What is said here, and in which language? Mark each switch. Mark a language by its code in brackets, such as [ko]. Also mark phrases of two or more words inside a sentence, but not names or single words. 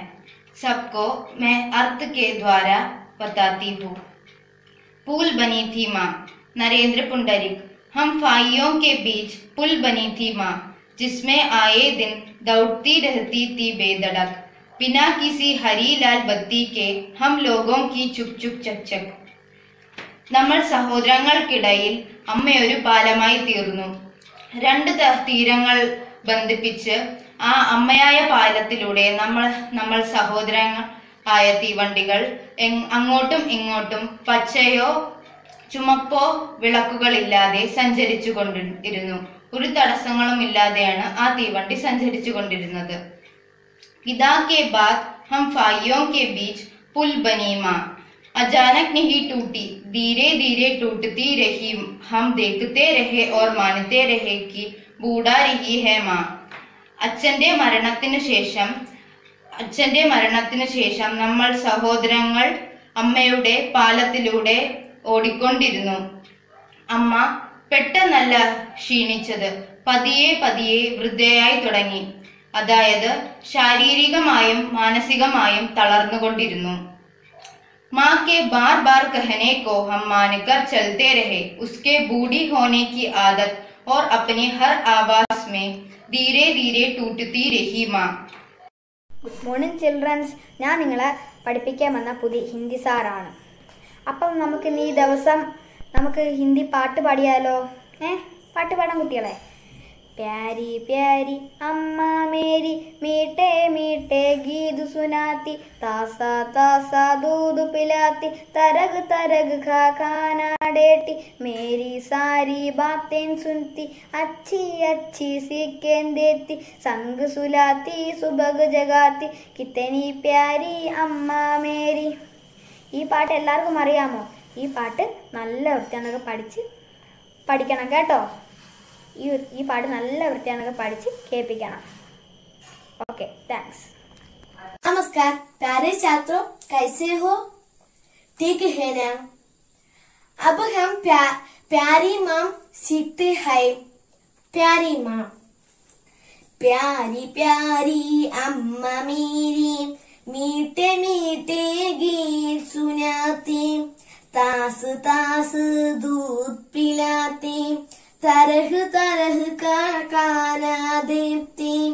[hi] सबको मैं अर्थ के द्वारा बताती हूँ। पुल बनी थी माँ। नरेंद्र पुंडरिक। हम भाइयों के बीच पुल बनी थी माँ, जिसमें आए दिन दौड़ती रहती थी बेधड़क, बिना किसी हरी लाल बत्ती के हम लोगों की चुप चुप चक चक। [ml] നമ്മൾ സഹോദരങ്ങൾക്കിടയിൽ അമ്മ ഒരു പാലമായി തീർന്നു. രണ്ട് തീരങ്ങൾ ബന്ധിപ്പിച്ച് ആ അമ്മയായ പാലത്തിലൂടെ നമ്മൾ സഹോദരങ്ങളായ തീവണ്ടികൾ അങ്ങോട്ടും ഇങ്ങോട്ടും പച്ചയോ ചുമപ്പോ വിളക്കുകളില്ലാതെ സഞ്ചരിച്ചു കൊണ്ടിരുന്നു. ഒരു തടസ്സങ്ങളും ഇല്ലാതെയാണ് ആ തീവണ്ടി സഞ്ചരിച്ചു കൊണ്ടിരുന്നത്. [hi] पिता के बाद हम भाइयों के बीच पुल बनी माँ, अचानक नहीं टूटी, धीरे धीरे टूटती रही. हम देखते रहे और मानते रहे कि बूढ़ा रही है माँ. [ml] അച്ഛന്റെ മരണത്തിനു ശേഷം നമ്മൾ സഹോദരങ്ങൾ അമ്മയുടെ പാലത്തിലൂടെ ഓടിക്കൊണ്ടിരുന്നു. അമ്മ പെട്ടെന്നല്ല ക്ഷീണിച്ചത്, പതിയെ പതിയെ വൃദ്ധയായി തുടങ്ങി. അതായത് ശാരീരികമായും മാനസികമായും തളർന്നുകൊണ്ടിരുന്നു. [hi] माँ के बार बार कहने को हम मानकर चलते रहे. उसके बूढ़ी होने की आदत और अपने हर आवाज में धीरे धीरे टूटती रही माँ. [en] Good morning childrens. [ml] ഞാൻ നിങ്ങളെ പഠിപ്പിക്കാൻ വന്ന പുതിയ ഹിന്ദി സാറാണ്. അപ്പം നമുക്ക് ഈ ദിവസം നമുക്ക് ഹിന്ദി പാട്ട് പാടിയാലോ? പാട്ട് പാടാൻ കുട്ടികളെ. [hi] प्यारी प्यारी अम्मा मेरी मीठे मीठे गीत सुनाती, तासा तासा दूध पिलाती, तरग तरग खा खाना देती, मेरी सारी बातें सुनती, अच्छी अच्छी सीखें देती, संग सुलाती सुबह जगाती, कितनी प्यारी अम्मा मेरी. [ml] ഈ പാട്ട് എല്ലാവർക്കും അറിയാമോ? ഈ പാട്ട് നല്ല വൃത്തിയാണൊക്കെ പഠിക്കണം കേട്ടോ. ഈ പാട്ട് നല്ല വൃത്തിയാണൊക്കെ പഠിച്ച് കേൾപ്പിക്കണം. [en] Okay thanks. [hi] नमस्कार प्यारे छात्रों, कैसे हो? ठीक है ना? अब हम प्यारी माँ सीखते हैं. प्यारी माँ. प्यारी प्यारी अम्मा मेरी मीठे मीठे गीत सुनाती, तास तास दूध पिलाती, तरह तरह का खाना देती,